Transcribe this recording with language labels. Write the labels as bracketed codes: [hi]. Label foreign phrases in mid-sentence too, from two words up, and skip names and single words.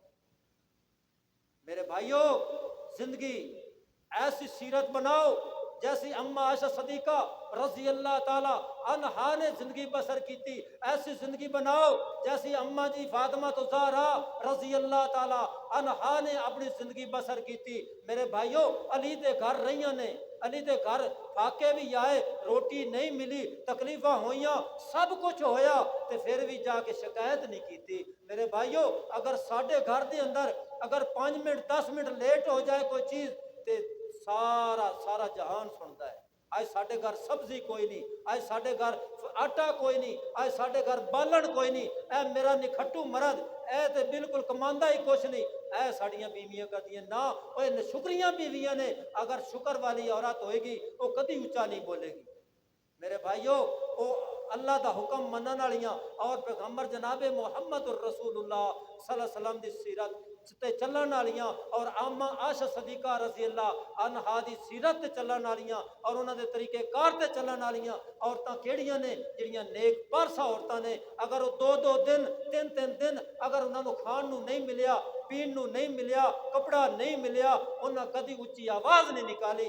[ur] میرے بھائیو زندگی ایسی سیرت بناؤ جیسی اما عائشہ صدیقہ [ar] رضی اللہ تعالی عنہا [ur] نے زندگی بسر کی تھی، ایسی زندگی بناؤ جیسی اما جی فاطمہ زہرا [ar] رضی اللہ تعالی عنہا [ur] نے اپنی زندگی بسر کی تھی۔ [pa] میرے بھائیو علی دے گھر رہیاں نے، علی دے گھر فاقے بھی آئے، روٹی نہیں ملی، تکلیفاں ہوئیاں، سب کچھ ہویا تے پھر بھی جا کے شکایت نہیں کی تھی۔ میرے بھائیو اگر ساڈے گھر دے اندر اگر 5 منٹ 10 منٹ لیٹ ہو جائے کوئی چیز تے سارا جہان سنتا ہے، آج ساڈے گھر سبزی کوئی نہیں، آج ساڈے گھر ਆਟਾ ਕੋਈ ਨਹੀਂ, ਅੱਜ ਸਾਡੇ ਘਰ ਬਾਲਣ ਕੋਈ ਨਹੀਂ, ਇਹ ਮੇਰਾ ਨਿਖੱਟੂ ਮਰਦ ਇਹ ਤੇ ਬਿਲਕੁਲ ਕਮਾਉਂਦਾ ਹੀ ਕੁਛ ਨਹੀਂ, ਇਹ ਸਾਡੀਆਂ ਬੀਵੀਆਂ ਕਰਦੀਆਂ ਨਾ। ਉਹ ਨਸ਼ੁਕਰੀਆਂ ਬੀਵੀਆਂ ਨੇ, ਅਗਰ ਸ਼ੁਕਰ ਵਾਲੀ औरत ਹੋਏਗੀ ਉਹ ਕਦੀ ਉੱਚਾ ਨਹੀਂ ਬੋਲੇਗੀ। ਮੇਰੇ ਭਾਇਓਂ, ਵੋ ਅੱਲਾਹ ਕਾ ਹੁਕਮ ਮਨਨ ਵਾਲੀਆਂ ਔਰ ਪੈਗੰਬਰ ਜਨਾਬੇ ਮੁਹੰਮਦ ਰਸੂਲੁੱਲਾਹ [ar] صلى الله عليه وسلم [pa] ਦੀ ਸੀਰਤ ਤੇ ਚਲਨ ਵਾਲੀਆਂ ਔਰ ਆਮਾ ਆਸ਼ਾ ਸਦੀਕਾ [ar] رضي الله عنها [pa] ਦੀ ਸੀਰਤ ਤੇ ਚਲਨ ਵਾਲੀਆਂ ਔਰ ਉਨ੍ਹਾਂ ਦੇ ਤਰੀਕੇ ਕਾਰ ਤੇ ਚਲਨ ਵਾਲੀਆਂ ਔਰਤਾਂ ਕੇੜੀਆਂ ਨੇ ਜਿਹੜੀਆਂ ਨੇਕ ਪਾਰਸਾ ਔਰਤਾਂ ਨੇ। ਅਗਰ ਵੋ 2-2 ਦਿਨ 3-3 ਦਿਨ ਅਗਰ ਉਨ੍ਹਾਂ ਨੂੰ ਖਾਣ ਨੂੰ ਨਹੀਂ ਮਿਲਿਆ, ਪੀਣ ਨੂੰ ਨਹੀਂ ਮਿਲਿਆ, ਕਪੜਾ ਨਹੀਂ ਮਿਲਿਆ, ਉਨ੍ਹਾਂ ਕਦੀ ਉੱਚੀ ਆਵਾਜ਼ ਨਹੀਂ ਨਿਕਾਲੀ।